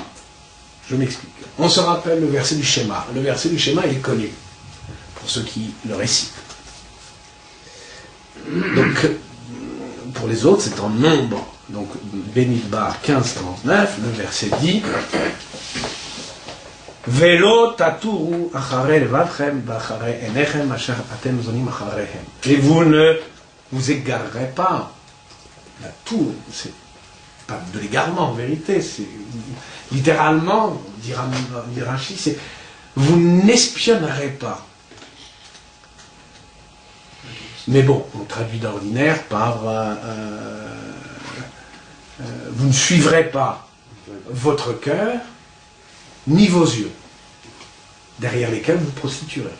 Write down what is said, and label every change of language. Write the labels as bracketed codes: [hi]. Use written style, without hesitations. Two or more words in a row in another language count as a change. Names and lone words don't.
[fr] Je m'explique. On se rappelle le verset du schéma. Le verset du schéma, il est connu pour ceux qui le récitent. Donc, pour les autres, c'est en nombre. Donc, Bemidbar 15-39, le verset dit [he] ולא תתורו אחרי לבבכם ואחרי עיניכם אשר אתם זונים אחריהם. [fr] Et vous ne vous égarerez pas. La tour, c'est pas de l'égarement en vérité, c'est littéralement, dit Rashi, c'est vous n'espionnerez pas. Mais bon, on traduit d'ordinaire par vous ne suivrez pas votre cœur ni vos yeux, derrière lesquels vous prostituerez.